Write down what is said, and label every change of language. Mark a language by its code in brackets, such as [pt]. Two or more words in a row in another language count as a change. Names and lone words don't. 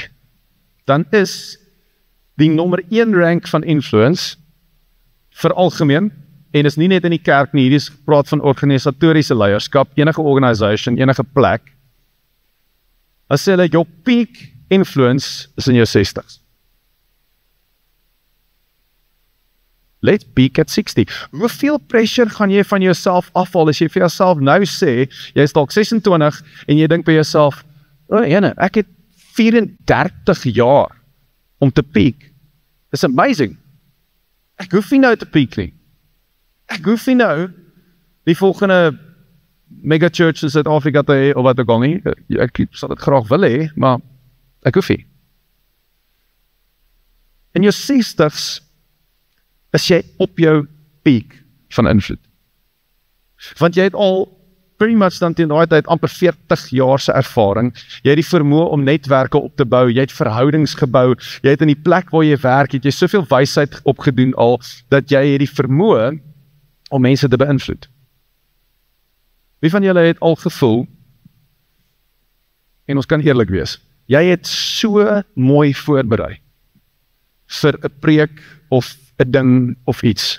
[af] Dan is die nommer 1 rank van influence vir algemeen, en is nie net in die kerk nie, hierdie praat van organisatoriese leierskap, enige organisation, enige plek. As sê hulle, jou peak influence is in jou 60s. [en] Let's peak at 60. [af] Hoeveel pressure gaan jy van jouself afval as jy vir jouself nou sê, jy is dalk 26 en jy dink by jouself, ek het 34 jaar om te peak. [en] It's amazing. [af] Ek hoef nie nou te peak nie. Ek hoef nie nou die volgende [en] mega church [af] in Suid-Afrika te hê, of wat ook al nie. Ek sal dit graag wil hê, maar ek hoef nie. In jou 60s is jy op jou peak van invloed. Want jy het al [en] pretty much [af] dan teen daai tyd amper 40 jaar se ervaring. Jy het die vermoë om netwerke op te bou, jy het verhoudings gebou, jy het in die plek waar jy werk, het jy soveel wysheid opgedoen al, dat jy het die vermoë om mense te beïnvloed. Wie van julle het al gevoel, en ons kan eerlik wees, jy het so mooi voorberei vir 'n preek of 'n ding of iets.